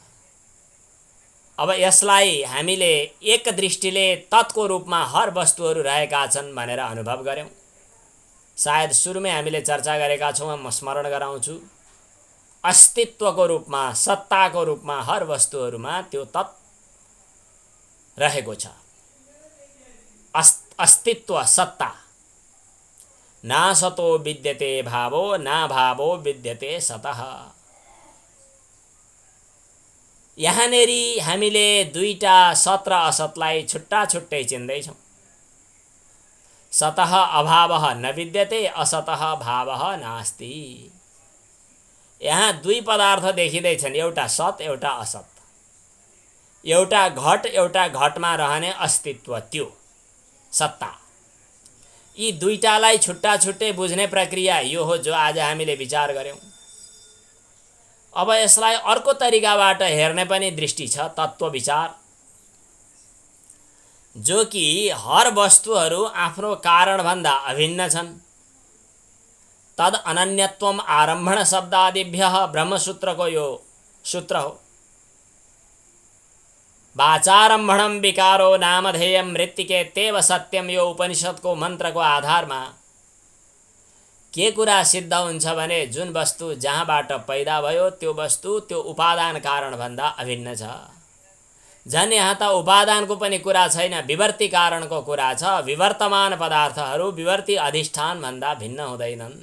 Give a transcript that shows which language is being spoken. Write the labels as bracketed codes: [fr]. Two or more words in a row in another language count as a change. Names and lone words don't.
[ne] अब यसलाई हामीले एक दृष्टिले तत्को रूपमा हर वस्तुहरू रहेका छन् भनेर अनुभव गर्यौँ। सायद सुरुमै हामीले चर्चा गरेका छौँ, म स्मरण गराउँछु। अस्तित्वको रूपमा, सत्ताको रूपमा हर वस्तुहरूमा त्यो तत् रहेको छ। अस्तित्व, सत्ता। [sa] ना सतो विद्यते भावो, ना भावो विद्यते सतः। [ne] यहाँनेरि हामीले दुईटा सत र असतलाई छुट्टा छुट्टै चिन्दैछौँ। [sa] सतः अभावः न विद्यते, असतः भावः नास्ति। [ne] यहाँ दुई पदार्थ देखिँदैछन्, एउटा सत, एउटा असत। एउटा घट, एउटा घटमा रहने अस्तित्व, त्यो सत्ता। यी दुईटालाई छुट्टा छुट्टै बुझ्ने प्रक्रिया यो हो जो आज हामीले विचार गर्यौँ। अब यसलाई अर्को तरिकाबाट हेर्ने पनि दृष्टि छ, तत्त्व विचार, जो कि हर वस्तुहरू आफ्नो कारणभन्दा अभिन्न छन्। [sa] तद अनन्यत्वम आरम्भण शब्दादिभ्यः [ne] ब्रह्मसूत्रको यो सूत्र हो। [sa] वाचारम्भणम विकारो नामधेयम मृत्तिके तेव सत्यम, [ne] यो उपनिषदको मन्त्रको आधारमा के कुरा सिद्ध हुन्छ भने जुन वस्तु जहाँबाट पैदा भयो त्यो वस्तु त्यो उपादान कारणभन्दा अभिन्न छ। झन् यहाँ त उपादानको पनि कुरा छैन, विवर्ती कारणको कुरा छ। विवर्तमान पदार्थहरू विवर्ती अधिष्ठानभन्दा भिन्न हुँदैनन्।